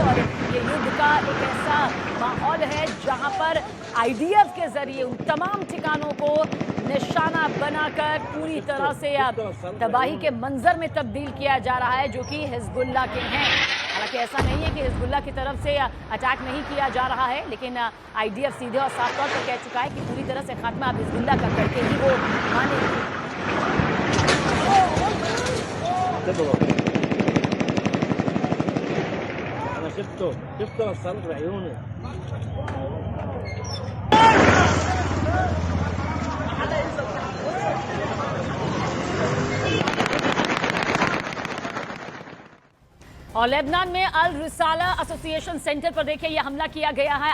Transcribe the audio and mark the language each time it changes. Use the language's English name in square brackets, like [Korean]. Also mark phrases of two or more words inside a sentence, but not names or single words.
[Hindi] और ये युद्ध का एक ऐसा माहौल है जहाँ पर आईडीएफ के जरिए उन तमाम ठिकानों को निशाना बनाकर पूरी तरह से तबाही के मंजर में तब्दील किया जा रहा है, जो कि हिजबुल्लाह के हैं। हालांकि ऐसा नहीं है कि हिजबुल्लाह की तरफ से अटैक नहीं किया जा रहा है, लेकिन आईडीएफ सीधे और साफ तौर पर कह चुका है कि पूरी तरह से खात्मा अब हिजबुल्लाह का करके ही वो मानेगी। [Arabic] انا شفته الصاروخ بعيوني. [Hindi] और लेबनान में अल रिसाला एसोसिएशन सेंटर पर देखिए यह हमला किया गया है।